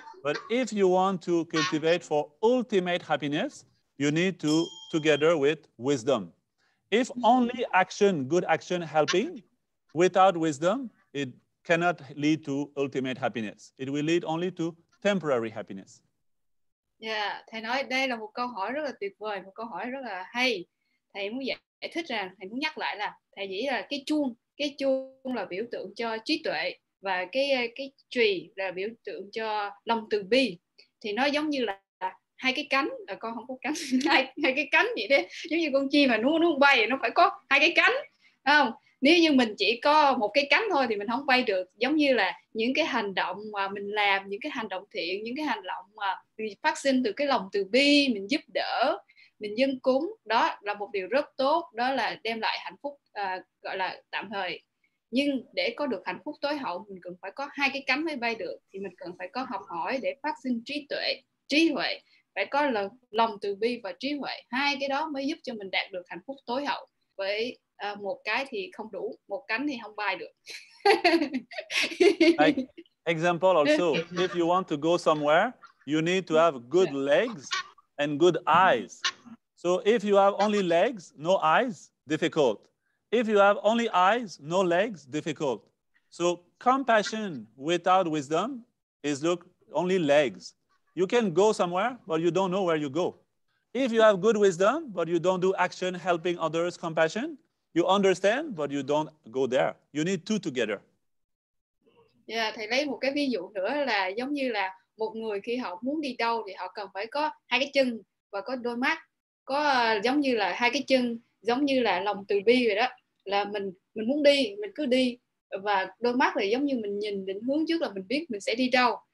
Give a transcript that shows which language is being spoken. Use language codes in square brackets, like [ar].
[en] But if you want to cultivate for ultimate happiness, you need to together with wisdom. If only action, good action helping, without wisdom, it cannot lead to ultimate happiness. It will lead only to temporary happiness. [vi] Yeah, thầy nói đây là một câu hỏi rất là tuyệt vời, một câu hỏi rất là hay. Thầy muốn giải thích rằng, thầy muốn nhắc lại là thầy nghĩ là cái chuông là biểu tượng cho trí tuệ, và cái chùy là biểu tượng cho lòng từ bi. Thì nó giống như là hai cái cánh, con không có cánh, hai cái cánh vậy đấy, giống như con chim mà nó bay nó phải có hai cái cánh, không? Nếu như mình chỉ có một cái cánh thôi thì mình không bay được. Giống như là những cái hành động mà mình làm, những cái hành động thiện, những cái hành động mà phát sinh từ cái lòng từ bi, mình giúp đỡ, mình dâng cúng, đó là một điều rất tốt, đó là đem lại hạnh phúc gọi là tạm thời. Nhưng để có được hạnh phúc tối hậu, mình cần phải có hai cái cánh mới bay được. Thì mình cần phải có học hỏi để phát sinh trí huệ, phải có lòng từ bi và trí huệ. Hai cái đó mới giúp cho mình đạt được hạnh phúc tối hậu. Với một cái thì không đủ, một cánh thì không bay được. [en] Like, example also, if you want to go somewhere, you need to have good legs and good eyes. So if you have only legs, no eyes, difficult. If you have only eyes, no legs, difficult. So compassion without wisdom is only legs. You can go somewhere, but you don't know where you go. If you have good wisdom, but you don't do action helping others, compassion, you understand, but you don't go there. You need two together. [vi] Yeah, thầy lấy một cái ví dụ nữa là giống như là một người khi họ muốn đi đâu thì họ cần phải có hai cái chân và có đôi mắt, có giống như là hai cái chân, giống như là lòng từ bi vậy đó, là mình muốn đi, mình cứ đi, và đôi mắt là giống như mình nhìn định hướng trước là mình biết mình sẽ đi đâu.